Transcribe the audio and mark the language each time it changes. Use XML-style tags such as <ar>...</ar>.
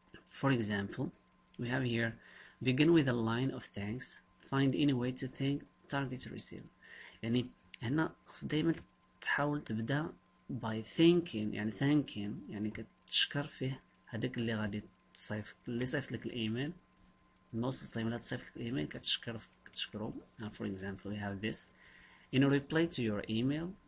<en>For example, we have here begin with a line of thanks, find any way to thank, target to receive.</en> <ar>يعني هنا خص دايما تحاول تبدا</ar> <en>by thanking</en> <ar>يعني thanking يعني كتشكر فيه هذاك اللي غادي تصيفط اللي صيفط لك الايميل.</ar> <en>most of the time</en> <ar>لا تصيفط لك الايميل كتشكرو.</ar> <en>For example, we have this: in a reply to your email</en>